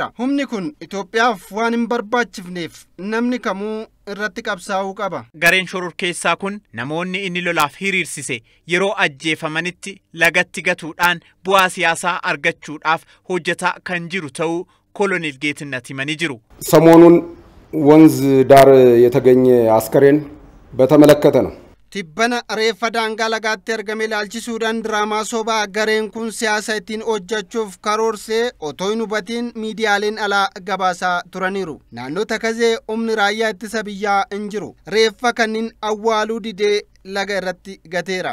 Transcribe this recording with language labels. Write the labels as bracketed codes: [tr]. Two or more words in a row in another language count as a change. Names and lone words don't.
[om] Humni kun Itoophiyaaf waan hin barbaachifneef namni kamuu irratti qabsaa'uu qaba. Gareen shororkeessaa kun namoonni inni lolaaf hiriirsise yeroo ajjeefamanitti lagatti gatuudhaan bu'aa siyaasaa argachuudhaaf hojjetaa kan jiru ta'uu koloneel Geetinnat himanii jiru. [am] ሰሞኑን ወንዝ ዳር የተገኘ አስከሬን በተመለከተ ነው። [om] Tibbana reeffa daangaa lagaatti argame ilaalchisuudhaan diraamaa sobaa gareen kun siyaasa ittiin hojjechuuf karoorsee otoo hin hubatiin miidiyaaleen alaa gabaasaa turaniiru. Naannoo Takazee humni raayyaa ittisa biyyaa hin jiru. Reeffa kanneen awwaaluu didee laga irratti gateera.